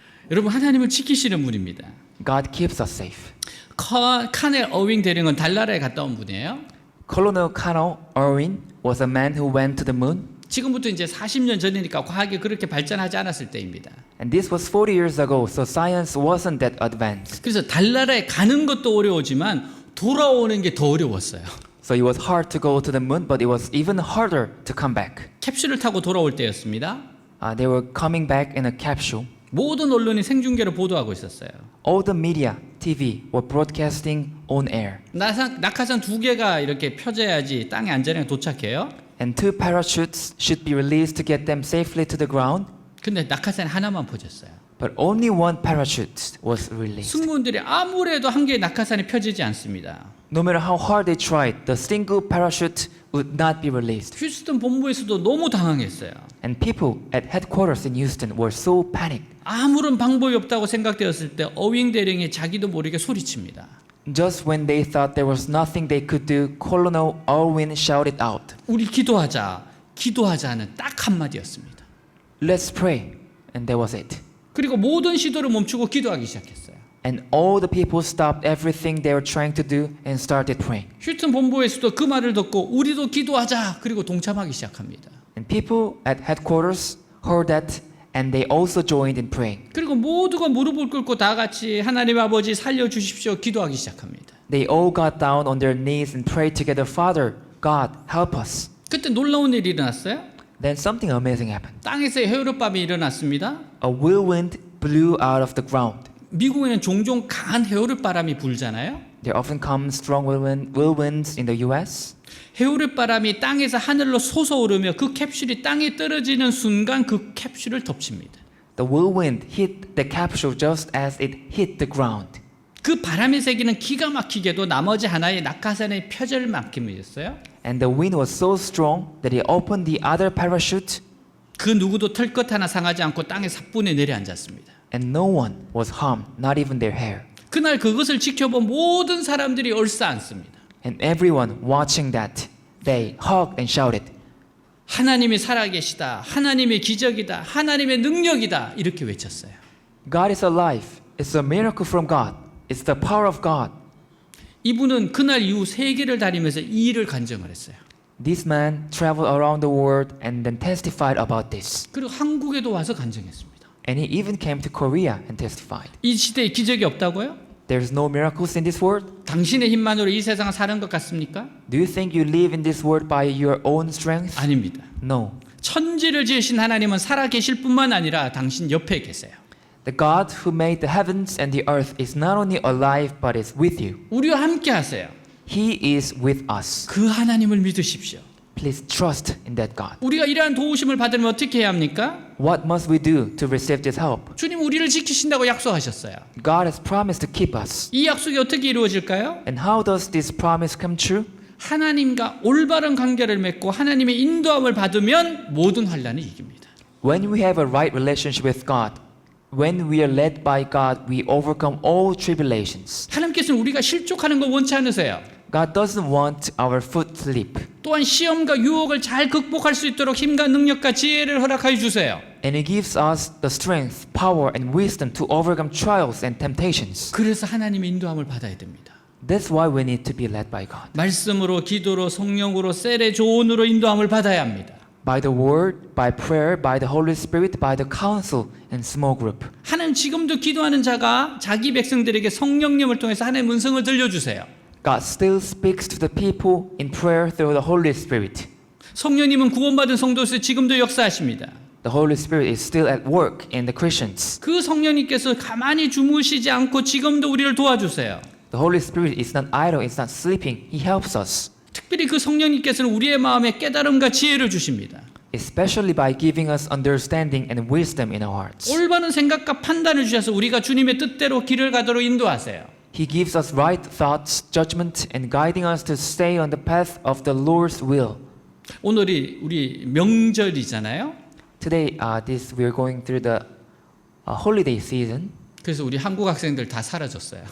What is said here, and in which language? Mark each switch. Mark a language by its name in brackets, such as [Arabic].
[Korean] 여러분 하나님을 지키시는 분입니다. [English] God keeps us safe. [Korean] 카넬 어윙 대령은 달나라에 갔다 온 분이에요. [English] Colonel Cano Irwin was a man who went to the moon, [Korean] 지금부터 이제 40년 전이니까 과학이 그렇게 발전하지 않았을 때입니다. [English] and this was 40 years ago, so science wasn't that advanced. [Korean] 그래서 달나라에 가는 것도 어려우지만 돌아오는 게 더 어려웠어요. [English] So it was hard to go to the moon, but it was even harder to come back. [Korean] 캡슐을 타고 돌아올 때였습니다. [English] They were coming back in a capsule. [Korean] 모든 언론이 생중계로 보도하고 있었어요. [English] All the media, TV, were broadcasting on air. [Korean] 낙하산 2개가 이렇게 펴져야지 땅에 안전하게 도착해요. [English] And 2 parachutes should be released to get them safely to the ground, [Korean] 근데 낙하산 하나만 퍼졌어요. [English] but only 1 parachute was released. [Korean] 승무원들이 아무리 해도 한 개의 낙하산이 펴지지 않습니다. [English] No matter how hard they tried, the single parachute would not be released. [Korean] 휴스턴 본부에서도 너무 당황했어요. [English] And people at headquarters in Houston were so panicked. [Korean] 아무런 방법이 없다고 생각되었을 때 어윙 대령이 자기도 모르게 소리칩니다. [English] Just when they thought there was nothing they could do, Colonel Irwin shouted out, [Korean] 우리 기도하자. 기도하자는 딱 한마디였습니다. [English] "Let's pray." And that was it. [Korean] 그리고 모든 시도를 멈추고 기도하기 시작했어요. [English] And all the people stopped everything they were trying to do and started praying. [Korean] 휴스턴 본부에서도 그 말을 듣고 우리도 기도하자. 그리고 동참하기 시작합니다. [English] And people at headquarters heard that and they also joined in praying. [Korean] 그리고 모두가 무릎을 꿇고 다 같이 하나님 아버지 살려주십시오. 기도하기 시작합니다. [English] They all got down on their knees and prayed together, "Father, God, help us." [Korean] 그때 놀라운 일이 일어났어요. [English] Then something amazing happened. [Korean] 땅에서 해오르밤이 일어났습니다. [English] A whirlwind blew out of the ground. [Korean] 미국에는 종종 강한 해오르바람이 불잖아요. [English] There often come strong whirlwinds in the US. [Korean] 해오르바람이 땅에서 하늘로 솟아오르며 그 캡슐이 땅에 떨어지는 순간 그 캡슐을 덮칩니다. [English] The whirlwind hit the capsule just as it hit the ground. [Korean] 그 바람의 세기는 기가 막히게도 나머지 하나의 낙하산의 표절 만큼이었어요. [English] And the wind was so strong that it opened the other parachute, [Korean] 그 누구도 털끝 하나 상하지 않고 땅에 사뿐히 내려앉았습니다. [English] and no one was harmed, not even their hair. [Korean] 그날 그것을 지켜본 모든 사람들이 얼싸안습니다. [English] And everyone watching that, they hugged and shouted, [Korean] 하나님이 살아계시다. 하나님의 기적이다. 하나님의 능력이다. 이렇게 외쳤어요. [English] "God is alive. It's a miracle from God. It's the power of God." [Korean] 이분은 그날 이후 세계를 다니면서 이 일을 간증을 했어요. [English] This man traveled around the world and then testified about this. [Korean] 그리고 한국에도 와서 간증했습니다. [English] And he even came to Korea and testified. [Korean] 이 시대에 기적이 없다고요? [English] There's no miracles in this world? [Korean] 당신의 힘만으로 이 세상을 사는 것 같습니까? [English] Do you think you live in this world by your own strength? [Korean] 아닙니다. [English] No. [Korean] 천지를 지으신 하나님은 살아 계실 뿐만 아니라 당신 옆에 계세요. [English] The God who made the heavens and the earth is not only alive but is with you. [Korean] 우리와 함께 하세요. [English] He is with us. [Korean] 그 하나님을 믿으십시오. [English] Please trust in that God. [Korean] 우리가 이러한 도우심을 받으면 어떻게 해야 합니까? [English] What must we do to receive this help? [Korean] 주님 우리를 지키신다고 약속하셨어요. [English] God has promised to keep us. [Korean] 이 약속이 어떻게 이루어질까요? [English] And how does this promise come true? [Korean] 하나님과 올바른 관계를 맺고 하나님의 인도함을 받으면 모든 환난을 이깁니다. [English] When we have a right relationship with God, when we are led by God, we overcome all tribulations. [Korean] 하나님께서는 우리가 실족하는 거 원치 않으세요. [English] God doesn't want our foot slip. [Korean] 또한 시험과 유혹을 잘 극복할 수 있도록 힘과 능력과 지혜를 허락하여 주세요. [English] And He gives us the strength, power, and wisdom to overcome trials and temptations. [Korean] 그래서 하나님의 인도함을 받아야 됩니다. [English] That's why we need to be led by God. [Korean] 말씀으로, 기도로, 성령으로, 셀의 조언으로 인도함을 받아야 합니다. [English] By the word, by prayer, by the Holy Spirit, by the counsel and small group. [Korean] 하나님 지금도 기도하는 자가 자기 백성들에게 성령님을 통해서 하나님의 음성을 들려주세요. [English] God still speaks to the people in prayer through the Holy Spirit. [Korean] 성령님은 구원받은 성도에서 지금도 역사하십니다. [English] the Holy Spirit is still at work in the Christians. [Korean] 그 성령님께서 가만히 주무시지 않고 지금도 우리를 도와주세요. [English] The Holy Spirit is not idle, it's not sleeping. He helps us, [Korean] 특별히 그 성령님께서는 우리의 마음에 깨달음과 지혜를 주십니다. [English] especially by giving us understanding and wisdom in our hearts. [Korean] 올바른 생각과 판단을 주셔서 우리가 주님의 뜻대로 길을 가도록 인도하세요. [English] He gives us right thoughts, judgment, and guiding us to stay on the path of the Lord's will. [Korean] 오늘이 우리 명절이잖아요. [English] Today, we're going through the holiday season. [Korean] 그래서 우리 한국 학생들 다 사라졌어요.